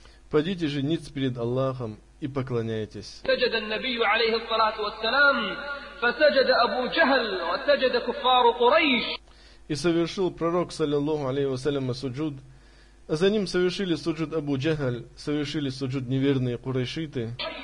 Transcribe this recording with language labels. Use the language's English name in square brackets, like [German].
[Russian] Пойдите же ниц перед Аллахом и поклоняйтесь. [Arabic] سجد النبي عليه الصلاة والسلام فسجد أبو جهل وسجد كفار قريش. [Russian] И совершил пророк, саллиллаху алейхи ва саллям, суджуд. А за ним совершили суджуд Абу Джахаль, совершили суджуд неверные курайшиты.